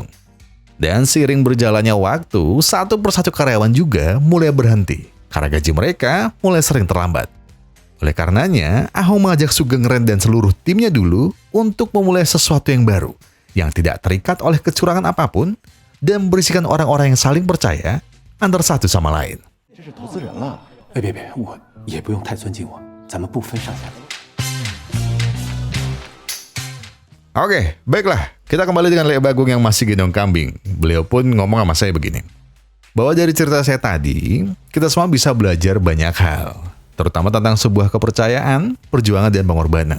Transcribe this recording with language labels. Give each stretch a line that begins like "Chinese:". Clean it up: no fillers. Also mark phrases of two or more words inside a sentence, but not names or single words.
Indonesian: Dan seiring berjalannya waktu, satu persatu karyawan juga mulai berhenti karena gaji mereka mulai sering terlambat. Oleh karenanya, Ahong mengajak Sugeng, Ren dan seluruh timnya dulu untuk memulai sesuatu yang baru, yang tidak terikat oleh kecurangan apapun dan berisikan orang-orang yang saling percaya antara satu sama lain.
Chinese: 这是投资人了。哎，别，我也不用太尊敬我，咱们不分上下。
Indonesian: Oke, baiklah. Kita kembali dengan Lek Bagong yang masih gendong kambing. Beliau pun ngomong sama saya begini, bahwa dari cerita saya tadi, kita semua bisa belajar banyak hal, terutama tentang sebuah kepercayaan, perjuangan, dan pengorbanan.